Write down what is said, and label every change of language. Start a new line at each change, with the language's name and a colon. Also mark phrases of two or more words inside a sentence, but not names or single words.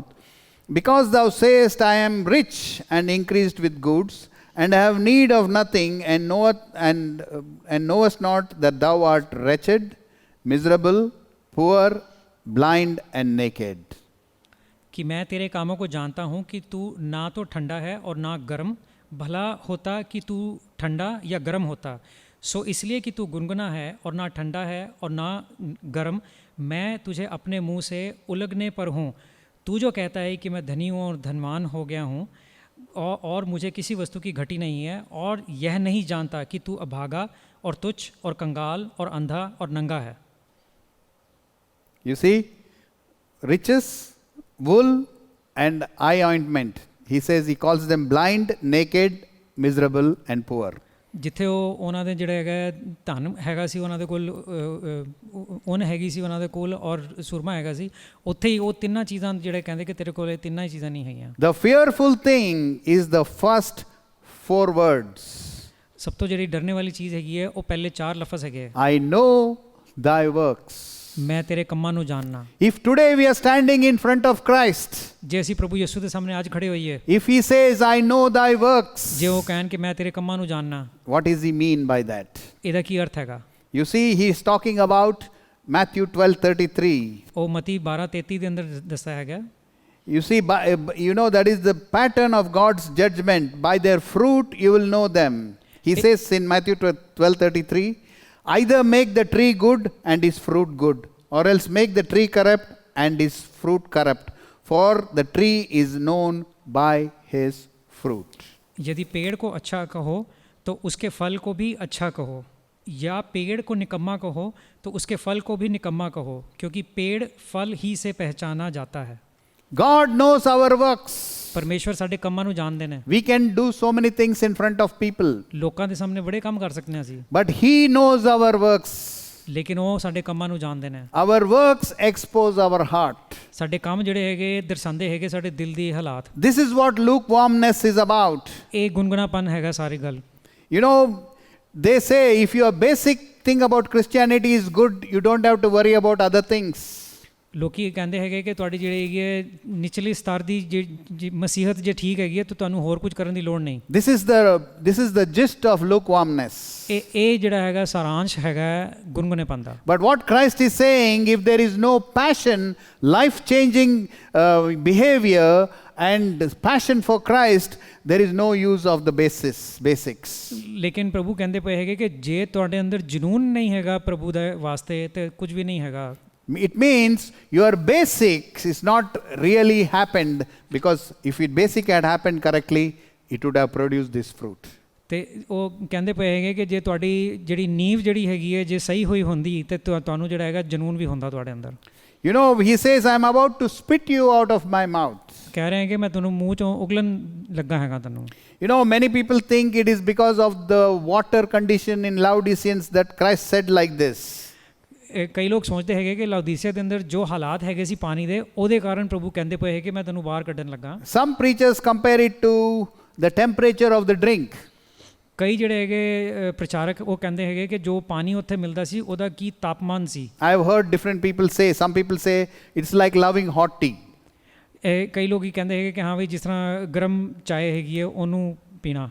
English: Because thou sayest, I am rich and increased with goods, and have need of nothing, and knowest not that thou art wretched, miserable, poor, blind and naked.
Hindi: कि मैं तेरे कामों को जानता हूँ कि तू ना तो ठंडा है और ना गर्म, भला होता कि तू ठंडा या गर्म होता। सो इसलिए कि तू गुनगुना है और ना ठंडा है और ना गर्म, मैं तुझे अपने मुंह से उलगने पर हूँ। तू जो कहता है कि मैं धनी हूँ और धनवान हो गया हूँ और मुझे किसी वस्तु की घटी नहीं है, और यह नहीं जानता कि तू अभागा और तुच्छ और कंगाल और अंधा और नंगा है।
English: You see, riches, wool and eye ointment. He says, he calls them blind, naked, miserable and poor.
Punjabi: ਜਿੱਥੇ ਉਹ ਉਹਨਾਂ ਦੇ ਜਿਹੜਾ ਹੈਗਾ ਧਨ ਹੈਗਾ ਸੀ ਉਹਨਾਂ ਦੇ ਕੋਲ ਉੱਨ ਹੈਗੀ ਸੀ ਉਹਨਾਂ ਦੇ ਕੋਲ ਔਰ ਸੁਰਮਾ ਹੈਗਾ ਸੀ, ਉੱਥੇ ਹੀ ਉਹ ਤਿੰਨਾਂ ਚੀਜ਼ਾਂ ਜਿਹੜੇ ਕਹਿੰਦੇ ਕਿ ਤੇਰੇ ਕੋਲ ਇਹ ਤਿੰਨਾਂ ਹੀ ਚੀਜ਼ਾਂ ਨਹੀਂ ਹੈਗੀਆਂ।
English: The fearful thing is the first 4 words.
Punjabi: ਸਭ ਤੋਂ ਜਿਹੜੀ ਡਰਨੇ ਵਾਲੀ ਚੀਜ਼ ਹੈਗੀ ਹੈ ਉਹ ਪਹਿਲੇ 4 ਲਫ਼ਜ਼ ਹੈਗੇ।
English: I know thy works.
Punjabi: ਮੈਂ ਤੇਰੇ ਕੰਮਾਂ ਨੂੰ ਜਾਣਨਾ।
English: If today we are standing in front of Christ,
Punjabi: ਜੇ ਅਸੀਂ ਪ੍ਰਭੂ ਯਿਸੂ ਦੇ ਸਾਹਮਣੇ ਅੱਜ ਖੜੇ ਹੋਈਏ,
English: if he says, I know thy works,
Punjabi: ਜੇ ਉਹ ਕਹਿਣ ਕਿ ਮੈਂ ਤੇਰੇ ਕੰਮਾਂ ਨੂੰ ਜਾਣਨਾ,
English: what does he mean by that?
Punjabi: ਇਹਦਾ ਕੀ ਅਰਥ ਹੈਗਾ?
English: You see, he is talking about Matthew 12:33.
Punjabi: ਉਹ ਮਤੀ 12:33 ਦੇ ਅੰਦਰ ਦੱਸਿਆ ਹੈਗਾ।
English: You see, you know, that is the pattern of God's judgment. By their fruit you will know them. He says in Matthew 12:33, either make the tree good and his fruit good, or else make the tree corrupt and his fruit corrupt, for the tree is known by his fruit.
Hindi: यदि पेड़ को अच्छा कहो तो उसके फल को भी अच्छा कहो, या पेड़ को निकम्मा कहो तो उसके फल को भी निकम्मा कहो, क्योंकि पेड़ फल ही से पहचाना जाता है।
English: God knows our works.
Punjabi: ਪਰਮੇਸ਼ੁਰ ਸਾਡੇ ਕੰਮਾਂ ਨੂੰ ਜਾਣਦੇ ਨੇ।
English: We can do so many things in front of people,
Punjabi: ਲੋਕਾਂ ਦੇ ਸਾਹਮਣੇ ਬੜੇ ਕੰਮ ਕਰ ਸਕਦੇ ਹਾਂ ਅਸੀਂ,
English: but he knows our works.
Punjabi: ਲੇਕਿਨ ਉਹ ਸਾਡੇ ਕੰਮਾਂ ਨੂੰ ਜਾਣਦੇ ਨੇ।
English: Our works expose our heart.
Punjabi: ਸਾਡੇ ਕੰਮ ਜਿਹੜੇ ਹੈਗੇ ਦਰਸਾਉਂਦੇ ਹੈਗੇ ਸਾਡੇ ਦਿਲ ਦੀ ਹਾਲਾਤ।
English: This is what lukewarmness is about.
Punjabi: ਇਹ ਗੁੰਗਣਾਪਨ ਹੈਗਾ ਸਾਰੀ ਗੱਲ।
English: You know, they say if your basic thing about Christianity is good, you don't have to worry about other things.
Punjabi: ਲੋਕੀ ਕਹਿੰਦੇ ਹੈਗੇ ਕਿ ਤੁਹਾਡੀ ਜਿਹੜੀ ਹੈਗੀ ਹੈ ਨਿਚਲੀ ਸਤਰ ਦੀ ਮਸੀਹਤ ਜੇ ਠੀਕ ਹੈਗੀ ਹੈ ਤਾਂ ਤੁਹਾਨੂੰ ਹੋਰ ਕੁਝ ਕਰਨ ਦੀ ਲੋੜ ਨਹੀਂ।
English: This is the gist of lukewarmness.
Punjabi: ਇਹ ਜਿਹੜਾ ਹੈਗਾ ਸਾਰਾਂਸ਼ ਹੈਗਾ ਗੁੰਗਣੇਪਨ ਦਾ।
English: But what Christ is saying, if there is no passion, life-changing behavior and passion for Christ, there is no use of the basics.
Punjabi: ਲੇਕਿਨ ਪ੍ਰਭੂ ਕਹਿੰਦੇ ਪਏ ਹੈਗੇ ਕਿ ਜੇ ਤੁਹਾਡੇ ਅੰਦਰ ਜਨੂਨ ਨਹੀਂ ਹੈਗਾ ਪ੍ਰਭੂ ਦੇ ਵਾਸਤੇ ਤੇ ਕੁਝ ਵੀ ਨਹੀਂ ਹੈਗਾ।
English: It means your basics is not really happened, because if your basic had happened correctly, it would have produced this fruit.
Punjabi: ਤੇ ਉਹ ਕਹਿੰਦੇ ਪਏ ਹੈਗੇ ਕਿ ਜੇ ਤੁਹਾਡੀ ਜਿਹੜੀ ਨੀਂਵ ਜਿਹੜੀ ਹੈਗੀ ਹੈ ਜੇ ਸਹੀ ਹੋਈ ਹੁੰਦੀ ਤੇ ਤੁਹਾਨੂੰ ਜਿਹੜਾ ਹੈਗਾ ਜਨੂਨ ਵੀ ਹੁੰਦਾ ਤੁਹਾਡੇ ਅੰਦਰ।
English: You know, he says, I am about to spit you out of my mouth.
Punjabi: ਕਹਿ ਰਹੇ ਹੈ ਕਿ ਮੈਂ ਤੁਹਾਨੂੰ ਮੂੰਹ ਚੋਂ ਉਗਲਣ ਲੱਗਾ ਹੈਗਾ ਤੁਹਾਨੂੰ।
English: You know, many people think it is because of the water condition in Laodiceans that Christ said like this.
Punjabi: ਕਈ ਲੋਕ ਸੋਚਦੇ ਹੈਗੇ ਕਿ ਲਾਉਦੀਸੀਆ ਦੇ ਅੰਦਰ ਜੋ ਹਾਲਾਤ ਹੈਗੇ ਸੀ ਪਾਣੀ ਦੇ ਉਹਦੇ ਕਾਰਨ ਪ੍ਰਭੂ ਕਹਿੰਦੇ ਪਏ ਹੈ ਕਿ ਮੈਂ ਤੁਹਾਨੂੰ ਬਾਹਰ ਕੱਢਣ ਲੱਗਾ।
English: Some preachers compare it to the temperature of the drink.
Punjabi: ਕਈ ਜਿਹੜੇ ਹੈਗੇ ਪ੍ਰਚਾਰਕ ਉਹ ਕਹਿੰਦੇ ਹੈਗੇ ਕਿ ਜੋ ਪਾਣੀ ਉੱਥੇ ਮਿਲਦਾ ਸੀ ਉਹਦਾ ਕੀ ਤਾਪਮਾਨ ਸੀ।
English: I have heard different people say, some people say it's like loving hot tea.
Punjabi: ਕਈ ਲੋਕ ਹੀ ਕਹਿੰਦੇ ਹੈਗੇ ਕਿ ਹਾਂ ਵੀ ਜਿਸ ਤਰ੍ਹਾਂ ਗਰਮ ਚਾय ਹੈਗੀ ਹੈ ਉਹਨੂੰ ਪੀਣਾ।